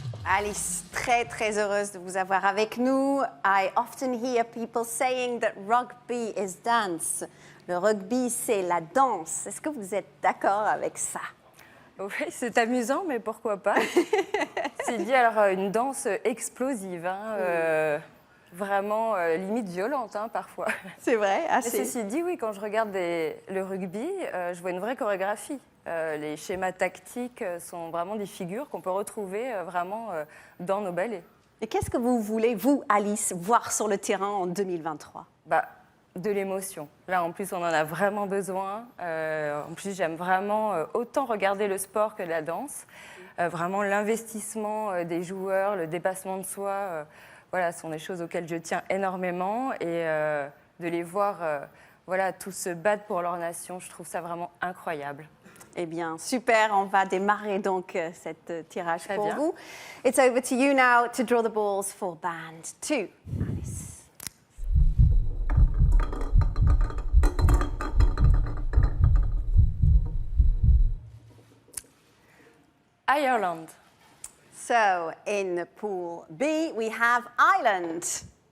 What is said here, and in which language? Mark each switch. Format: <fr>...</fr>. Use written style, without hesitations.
<fr>Alice, très, très heureuse de vous avoir avec nous.</fr> <en>I often hear people saying that rugby is dance.</en> <fr>Le rugby, c'est la danse. Est-ce que vous êtes d'accord avec ça? Oui, c'est amusant, mais pourquoi pas. C'est dit, alors, une danse explosive, hein, vraiment limite violente, hein, parfois. C'est vrai, assez. Mais ceci dit, oui, quand je regarde le rugby, je vois une vraie chorégraphie. Les schémas tactiques sont vraiment des figures qu'on peut retrouver vraiment dans nos ballets. Et qu'est-ce que vous voulez, vous, Alice, voir sur le terrain en 2023? De l'émotion. Là, en plus, on en a vraiment besoin. En plus, j'aime vraiment autant regarder le sport que la danse. vraiment l'investissement des joueurs, le dépassement de soi, voilà, sont des choses auxquelles je tiens énormément. Et de les voir voilà, tous se battre pour leur nation, je trouve ça vraiment incroyable. Eh bien, super, on va démarrer donc cette tirage Très pour bien. vous.</fr> <en>It's over to you now to draw the balls for band 2. Alice. Ireland. So, in Pool B, we have Ireland.</en>